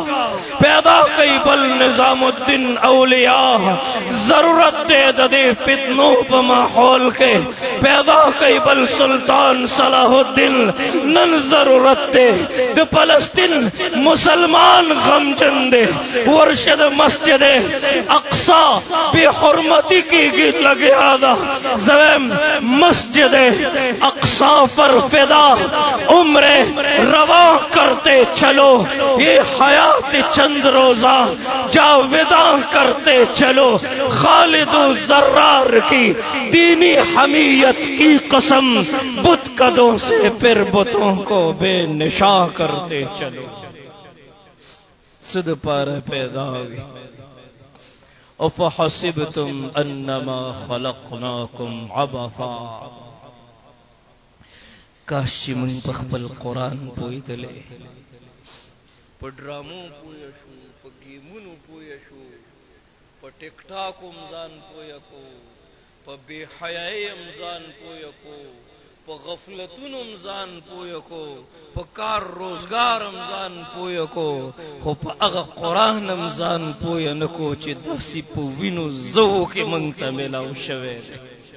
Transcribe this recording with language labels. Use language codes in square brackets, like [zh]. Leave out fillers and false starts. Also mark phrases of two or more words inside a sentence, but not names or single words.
[ps] پیدا کوي بل نظام الدین اولیاء ضرورت دی د دې فتنو په ماحول کې پیدا کوي بل سلطان صلاح الدین نن ضرورت دی د فلسطین مسلمان غمجن دی ورشه د [ur] مسجد اقصا [ps] بے حرمتی کی لگیا دا [ur] مسجد اقصا پر فدا عمر رواں کرتے چلو یہ حیات چند روزہ جاوداں کرتے چلو خالد و زرار کی دینی حمیت کی قسم بت قدوں سے پھر بتوں کو بے نشاں کرتے چلو صد پار پیدا ہوئی [ar] افحسبتم انما خلقناکم عبثا [ps] کاش چې موږ په خپل قرآن پوهېدلی په ډرامو پوه شو په ګیمونو پوه شو په ټیک ټاک هم ځان پوه کو په بې حیایي هم ځان پوه کو په غفلتونو هم ځان پوه کو په کار روزګار هم ځان پوه کو خو په هغه قرآن هم ځان پوه نه کو چې داسې په وینو زوو کې موږ ته میلاو شوی دی